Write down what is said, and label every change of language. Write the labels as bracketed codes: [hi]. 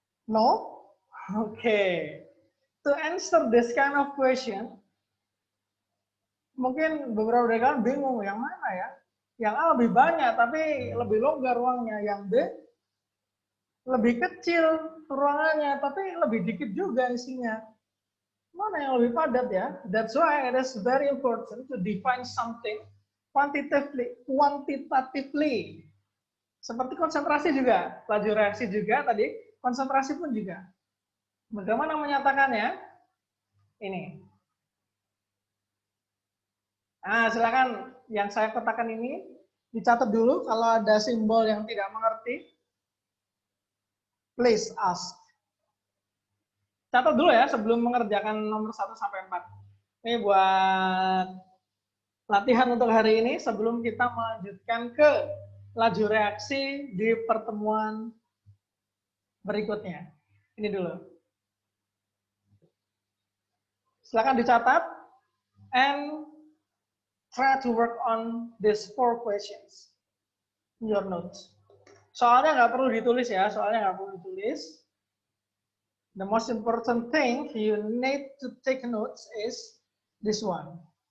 [en] No? Okay. To answer this kind of question, [id] mungkin beberapa dari kalian bingung, yang mana ya? Yang A lebih banyak, tapi lebih longgar ruangnya. Yang B lebih kecil ruangannya, tapi lebih dikit juga isinya. Mana yang lebih padat ya? [en] That's why it is very important to define something quantitatively. [id] Seperti konsentrasi juga, laju reaksi juga tadi, konsentrasi pun juga. Bagaimana menyatakannya? Ini. Nah, silakan yang saya kotakan ini dicatat dulu kalau ada simbol yang tidak mengerti. [en] Please ask. [id] Catat dulu ya sebelum mengerjakan nomor 1 sampai 4. Ini buat latihan untuk hari ini sebelum kita melanjutkan ke laju reaksi di pertemuan berikutnya. Ini dulu. Silakan dicatat [en] and try to work on these 4 questions in your notes. [id] Soalnya nggak perlu ditulis ya, soalnya nggak perlu ditulis. [en] The most important thing you need to take notes is this one.